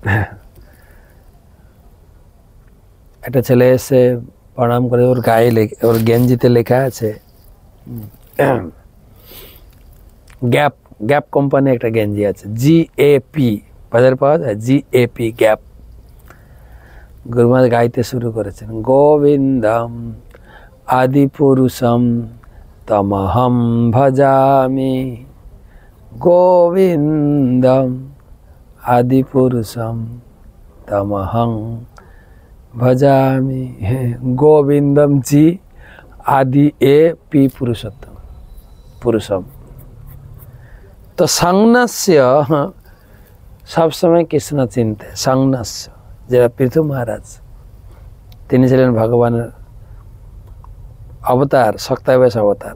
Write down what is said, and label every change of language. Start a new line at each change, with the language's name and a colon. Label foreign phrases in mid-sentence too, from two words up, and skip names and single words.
Bangla: একটা ছেলে এসে প্রণাম করে, ওর গায়ে ওর গেঞ্জিতে লেখা আছে গ্যাপ, গ্যাপ কোম্পানি একটা গেঞ্জি আছে, GAP, বাজারে পাওয়া যায় GAP, গ্যাপ। গুরু মহারাজ গাইতে শুরু করেছেন,
Sanskrit: গোবিন্দম আদি পুরুষম তমহম ভজামি, গোবিন্দম আদি পুরুষম তমহং ভজামি। গোবিন্দম জি, আদি AP, পুরুষোত্তম, পুরুষম।
Bangla: তো সংন্যাস্য সবসময় কৃষ্ণ চিনতে, সংন্যাস্য যেটা পৃথু মহারাজ, তিনি ছিলেন ভগবানের অবতার, শক্তাবেশ অবতার।